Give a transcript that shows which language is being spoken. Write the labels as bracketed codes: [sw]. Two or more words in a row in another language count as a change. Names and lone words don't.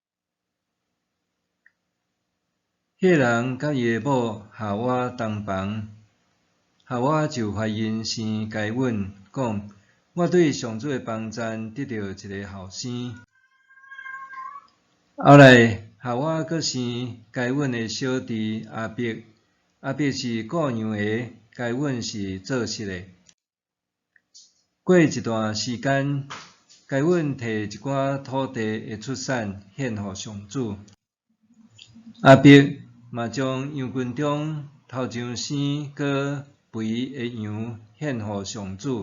[nan] 迄人甲伊的某夏娃同房，夏娃就怀孕生该阮，讲：我对上主的帮赞得到一个后生。后来夏娃阁生该阮的小弟阿伯，阿伯是雇羊的，该阮是做事的。过一段时间，该阮摕一寡土地的出产献予上主。阿伯嘛将羊群中头上生搁肥的羊献予上主。